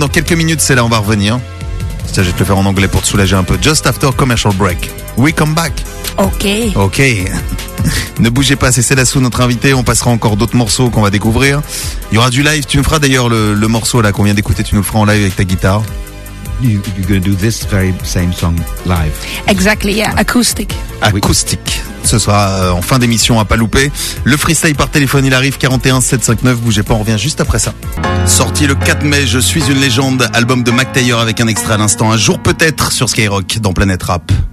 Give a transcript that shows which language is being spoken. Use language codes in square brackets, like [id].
[fr] Dans quelques minutes, c'est là, on va revenir. Ça, je vais te le faire en anglais pour te soulager un peu. [en] Just after commercial break, we come back. Ok. [fr] Ok. Ne bougez pas, c'est Lassou, notre invité. On passera encore d'autres morceaux qu'on va découvrir. Il y aura du live. Tu me feras d'ailleurs le morceau là qu'on vient d'écouter, tu nous le feras en live avec ta guitare. [en] You're going to do this very same song live. Exactly, yeah, acoustic. [fr] Acoustique. Ce sera en fin d'émission, à pas louper. Le freestyle par téléphone, il arrive, 41 759. Bougez pas, on revient juste après ça. Sorti le 4 mai, Je suis une légende, album de Mac Taylor, avec un extrait à l'instant, Un jour peut-être, sur Skyrock dans Planète Rap.